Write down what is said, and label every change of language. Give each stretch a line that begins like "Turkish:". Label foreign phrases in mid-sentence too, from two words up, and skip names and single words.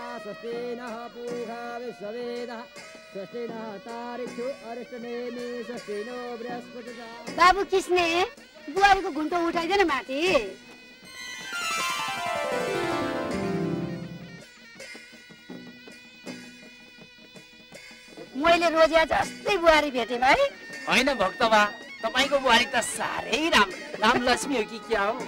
Sanskrit: स्वस्ति नः पूषा विश्ववेदः स्वस्ति नः तारिक्षु अरिष्टनेमि स्वस्ति नो बृहस्पतिः।
Nepali: बाबु किस्ने बुहारीको घुन्टो उठाइदेन माथि। मैले रोजिया जस्तै बुहारी भेटेँ है। होइन भक्तबा, तपाईँको बुहारी त साह्रै राम लक्ष्मी हो कि क्या हो?